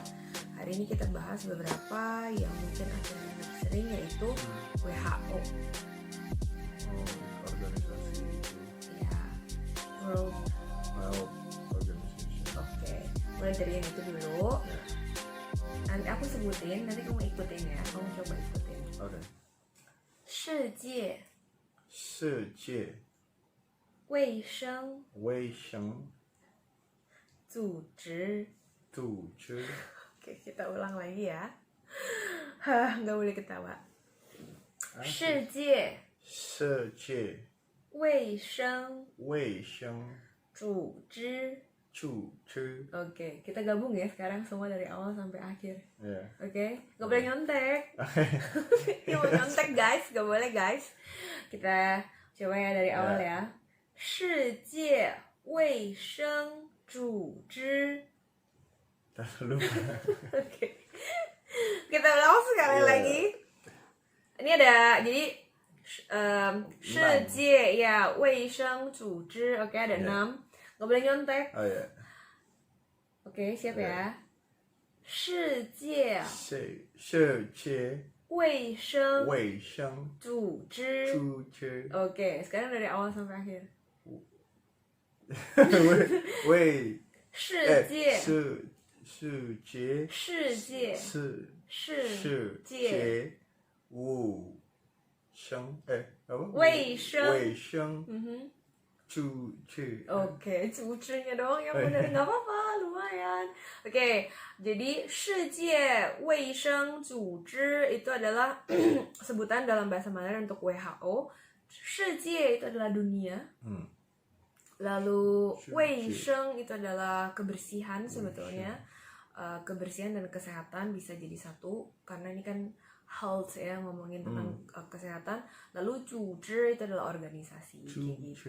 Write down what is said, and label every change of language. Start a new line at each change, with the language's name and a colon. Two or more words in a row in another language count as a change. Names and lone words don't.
Indonesian: Hari ini kita bahas beberapa yang mungkin agak sering, yaitu WHO. Organisasi itu. Ya, World. Health Organization. Oke, mulai dari yang itu dulu. Nanti aku sebutin, nanti kamu ikutin ya. Kamu coba ikutin. Oke.
Chinese: 世界世界卫生卫生组织. 组织
Indonesian: Oke, kita ulang lagi ya. Hah, nggak boleh ketawa.
Chinese: 世界世界卫生卫生组织. 组织
Indonesian: Oke, kita gabung ya sekarang semua dari awal sampai akhir. ya. Oke, nggak boleh nyontek. Yang mau nyontek guys, nggak boleh guys. Kita coba ya dari awal ya.
Chinese: 世界卫生组织.
Indonesian: Lupa. Oke. Kita ulang sekali lagi. Ini ada jadi
Chinese: 世界
Indonesian: ya
Chinese: 卫生组织.
Indonesian: Oke, ada 6. Nggak boleh nyontek. Oh ya. Oke, siap ya.
Chinese: 世界世界卫生卫生组织. 组织
Indonesian: Oke, sekarang dari awal sampai akhir.
Chinese: 卫世界世界世界世界卫生apa? 卫生卫生 组织.
Indonesian: Oke, cucunya doang yang benar, nggak apa-apa, lumayan. Oke, jadi
Chinese: 世界卫生组织
Indonesian: itu adalah sebutan dalam bahasa Mandarin untuk WHO. 世界 itu adalah dunia. Lalu 卫生 itu adalah kebersihan sebetulnya. Kebersihan dan kesehatan bisa jadi satu karena ini kan health ya, ngomongin tentang kesehatan. Lalu 组织 itu adalah organisasi kayak gitu.